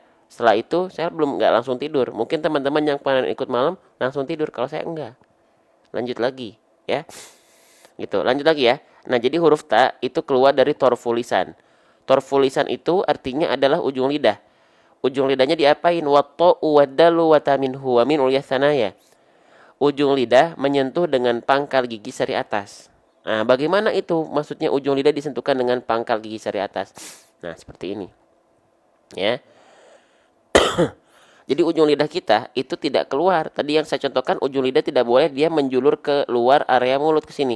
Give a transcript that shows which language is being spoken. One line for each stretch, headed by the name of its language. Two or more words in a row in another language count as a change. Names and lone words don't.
Indonesian: Setelah itu saya nggak langsung tidur. Mungkin teman-teman yang pernah ikut malam langsung tidur, kalau saya enggak. Lanjut lagi ya. Gitu, lanjut lagi ya. Nah, jadi huruf ta itu keluar dari
Arabic: طرف اللسان. طرف اللسان
Indonesian: itu artinya adalah ujung lidah. Ujung lidahnya diapain?
Arabic: Watta'u wadalu wataminhu wa min ulyasanaya.
Indonesian: Ujung lidah menyentuh dengan pangkal gigi sari atas. Nah, bagaimana itu? Maksudnya ujung lidah disentuhkan dengan pangkal gigi sari atas. Nah, seperti ini. Ya. Jadi ujung lidah kita itu tidak keluar. Tadi yang saya contohkan, ujung lidah tidak boleh dia menjulur ke luar area mulut ke sini.